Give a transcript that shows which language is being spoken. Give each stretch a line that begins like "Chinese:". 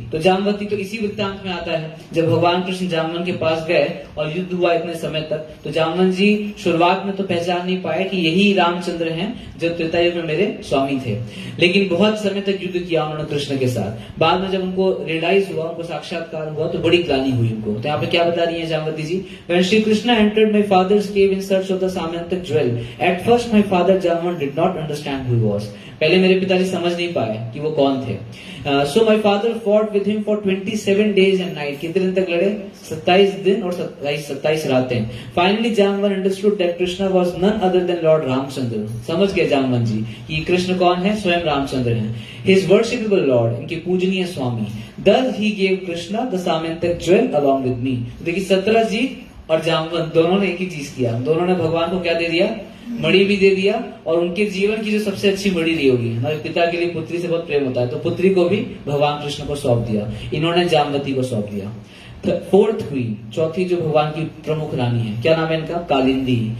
Hindi: तो जामवती तो इसी वृत्तांत में आता है, जब भगवान कृष्ण जामवन के पास गए और युद्ध हुआ इतने समय तक, तो जामवन जी शुरुआत में तो पहचान नहीं पाए कि यही रामचंद्र हैं जो त्रेता युग में मेरे स्वामी थे, लेकिन बहुत समय तक युद्ध किया उन्होंने कृष्ण के साथ। बाद में जब उनको रियलाइज हुआ, उनको साक्षात्कार हुआ, तो बड़ी ग्लानि हुई उनको। तो यहाँ पे क्या बता रही है जामवती जी,
English: When Shri Krishna entered my father's cave in search of the Samyantak jewel, at first my father Jamvan did not understand who he was.
Hindi: पहले मेरे पिताजी समझ नहीं पाए कि वो कौन थे।
English: So my father fought with him for 27 days and night.
Hindi: कितने दिन तक लड़े? 27 दिन और 27 रातें।
English: Finally Jamvan understood that Krishna was none other than Lord Ramchandra.
Hindi: समझ गए जामवन जी कि कृष्ण कौन है, स्वयं रामचंद्र हैं,
English: His worshipable Lord,
Hindi: इनके पूजनीय स्वामी।
English: Thus he gave Krishna the Samyantak jewel along with me.
Hindi: देखिए सत्यजीत और जामवन दोनों ने एक ही चीज किया, दोनों ने भगवान को क्या दे दिया, मणि भी दे दिया, और उनके जीवन की जो सबसे अच्छी मणि दी होगी, हमारे पिता के लिए पुत्री से बहुत प्रेम होता है, तो पुत्री को भी भगवान कृष्ण को सौंप दिया, इन्होंने जामवती को सौंप दिया। फोर्थ क्वीन, चौथी जो भगवान की प्रमुख रानी है, क्या नाम है इनका, कालिंदी।